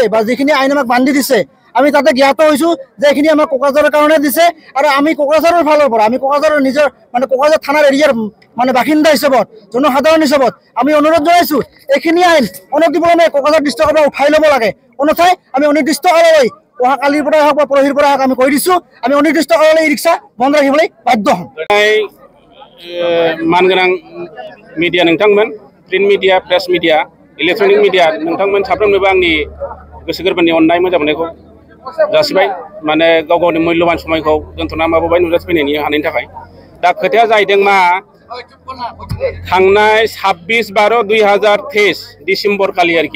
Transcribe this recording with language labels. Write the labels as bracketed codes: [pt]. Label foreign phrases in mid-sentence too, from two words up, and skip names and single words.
[as] বা যিখিনি আইন আমাক বান্ধি দিছে আমি তাতে জ্ঞাত হৈছোঁ যে এইখিনি আমাক কোকৰাঝাৰৰ কাৰণে দিছে আৰু আমি কোকৰাঝাৰৰ ফালৰ পৰা আমি কোকৰাঝাৰৰ নিজৰ মানে কোকৰাঝাৰ থানাৰ এৰিয়াৰ মানে বাসিন্দা হিচাপত জনসাধাৰণ হিচাপত আমি অনুৰোধ জনাইছোঁ এইখিনি আইন অনতিপলমে কোকৰাঝাৰ ডিষ্ট্ৰিক্টৰ পৰা উঠাই ল'ব লাগে অন্যথাই আমি অনিৰ্দিষ্ট কাললৈ অহা কালিৰ পৰাই হওক বা পৰহিৰ পৰা হওক আমি কৈ দিছোঁ আমি অনিৰ্দিষ্ট কাললৈ ই ৰিক্সা বন্ধ ৰাখিবলৈ বাধ্য হ'ম। [brx] मानगोनां मिडिया नोंथांमोन [en] print media press media electronic media [brx] नोंथांमोन साफ्रोमनोबो आंनि गोसो गोरबोनि अननाय मोजां मोननायखौ जासिबाय माने गाव गावनि मुल्यबान समायखौ दोनथ'ना माबाबाय नुजाथिफैनायनि हानायनि थाखाय दा खोथाया जाहैदों मा थांनाय 26/12/2023 डिसेम्बर खालि आरोखि